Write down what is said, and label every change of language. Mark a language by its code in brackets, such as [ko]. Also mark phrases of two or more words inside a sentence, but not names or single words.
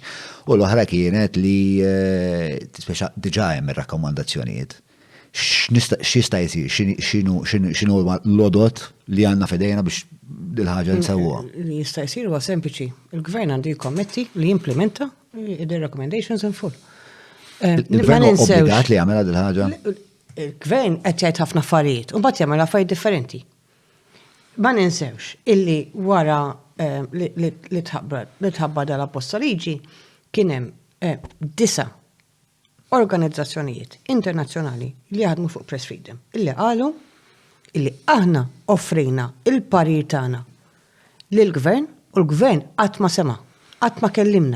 [mt] U l-oħra kienet li speċa diġà hemm ir-rakkomandazzjonijiet. X'jista' jsir? X'inhu l-odot li għandna f'idejna biex il-ħaġa nsewwha? Li jista' jsir huwa sempliċi. Il-gvern għandu jikkommetti li jimplementa [en] the-recommendations in full. [mt] Il-gvern obbligat li jagħmilha dil-ħaġa? Il-gvern qed jgħid ħafna affarijiet u mbagħad jagħmel affarijiet differenti. Ma ninsewx illi wara li tħabba dal-apposta liġi kien hemm 9 organizzazzjonijiet internazzjonali li jaħdmu fuq [en] Press Freedom [mt] illi qalu illi aħna offrejna il-parir tagħna lill-gvern u l-gvern qatt ma sema, qatt ma kellimna.